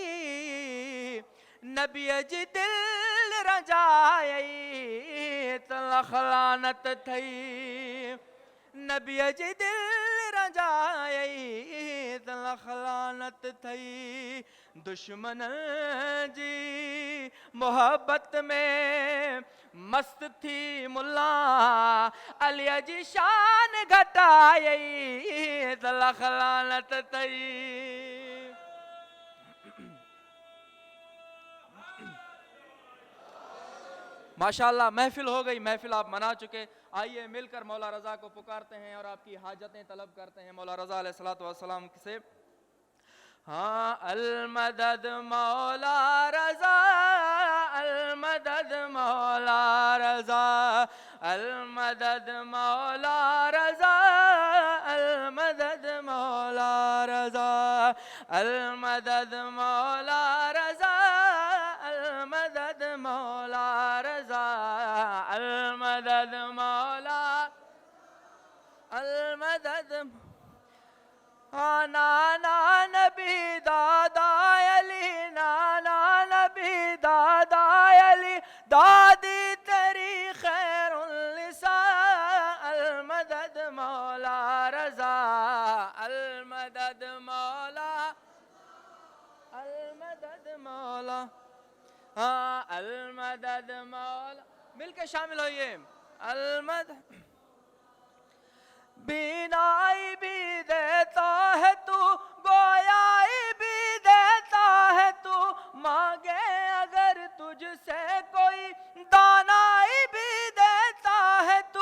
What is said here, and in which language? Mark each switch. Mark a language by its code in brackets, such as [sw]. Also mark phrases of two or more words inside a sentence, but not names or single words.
[sd] नबी जी दिल रजाई त लख लानत थई, नबी जी दिल रजाई त लख लानत थई। दुश्मन जी मोहब्बत में मस्त थी मुल्ला, अली जी शान घटाई त लख लानत थई। [ur] ماشاءاللہ، محفل ہو گئی، محفل آپ منا چکے. آئیے مل کر مولا رضا کو پکارتے ہیں اور آپ کی حاجتیں طلب کرتے ہیں مولا رضا [ar] عليه الصلاة والسلام [ur] سے. ہاں، المدد مولا رضا، المدد مولا رضا، المدد مولا رضا، المدد مولا رضا، المدد مولا رضا، المدد مولا رضا، المدد مولا، المدد. نانا نبی دادا علی، نانا نبی دادا علی، دادی تیری خیر النساء، المدد مولا رضا، المدد مولا، المدد مولا، ہاں المدد مولا. مل کے شامل ہوئیے۔ المدد. بینائی بھی دیتا ہے تو، گویائی بھی دیتا ہے تو، مانگے اگر تجھ سے کوئی دانائی بھی دیتا ہے تو.